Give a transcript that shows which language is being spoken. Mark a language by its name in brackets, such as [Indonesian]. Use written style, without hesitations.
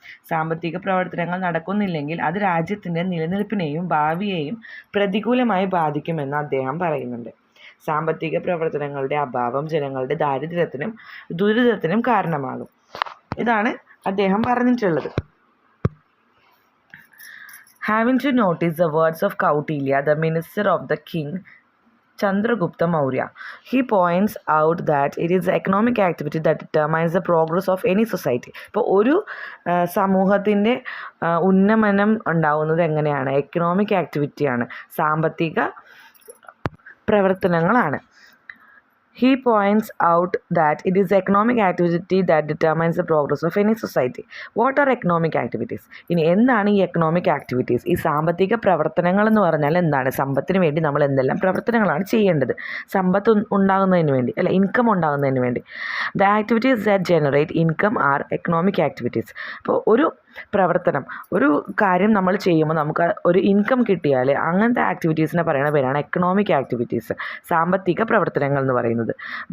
[Malayalam] സാമ്പത്തിക പ്രവർത്തനങ്ങൾ നടക്കുന്നില്ലെങ്കിൽ അത് രാജ്യത്തിൻ്റെ നിലനിൽപ്പിനെയും ഭാവിയെയും പ്രതികൂലമായി ബാധിക്കുമെന്ന് അദ്ദേഹം പറയുന്നുണ്ട്. സാമ്പത്തിക പ്രവർത്തനങ്ങളുടെ അഭാവം ജനങ്ങളുടെ ദാരിദ്ര്യത്തിനും ദുരിതത്തിനും കാരണമാകും. ഇതാണ് അദ്ദേഹം പറഞ്ഞിട്ടുള്ളത്. [English] Having to notice the words of Kautilya, the minister of the king Chandragupta Maurya, he points out that it is the economic activity that determines the progress of any society. [Malayalam] ഇപ്പോൾ ഒരു സമൂഹത്തിൻ്റെ ഉന്നമനം ഉണ്ടാവുന്നത് എങ്ങനെയാണ്? എക്കണോമിക് ആക്ടിവിറ്റിയാണ്, സാമ്പത്തിക പ്രവർത്തനങ്ങളാണ്. [English] He points out that it is economic activity that determines the progress of any society. What are economic activities? [Malayalam] ഇനി എന്താണ് ഈ എക്കണോമിക് ആക്ടിവിറ്റീസ്? ഈ സാമ്പത്തിക പ്രവർത്തനങ്ങൾ എന്ന് പറഞ്ഞാൽ എന്താണ്? സമ്പത്തിന് വേണ്ടി നമ്മൾ എന്തെല്ലാം പ്രവർത്തനങ്ങളാണ് ചെയ്യേണ്ടത്? സമ്പത്ത് ഉണ്ടാകുന്നതിന് വേണ്ടി, അല്ല, ഇൻകം ഉണ്ടാകുന്നതിന് വേണ്ടി. [English] The activities that generate income are economic activities. [Malayalam] അപ്പോൾ ഒരു പ്രവർത്തനം, ഒരു കാര്യം നമ്മൾ ചെയ്യുമ്പോൾ നമുക്ക് ഒരു ഇൻകം കിട്ടിയാൽ അങ്ങനത്തെ ആക്ടിവിറ്റീസിനെ പറയുന്ന പേരാണ് എക്കണോമിക് ആക്ടിവിറ്റീസ്, സാമ്പത്തിക പ്രവർത്തനങ്ങൾ എന്ന് പറയുന്നത്. ചെയ്യുന്നത്.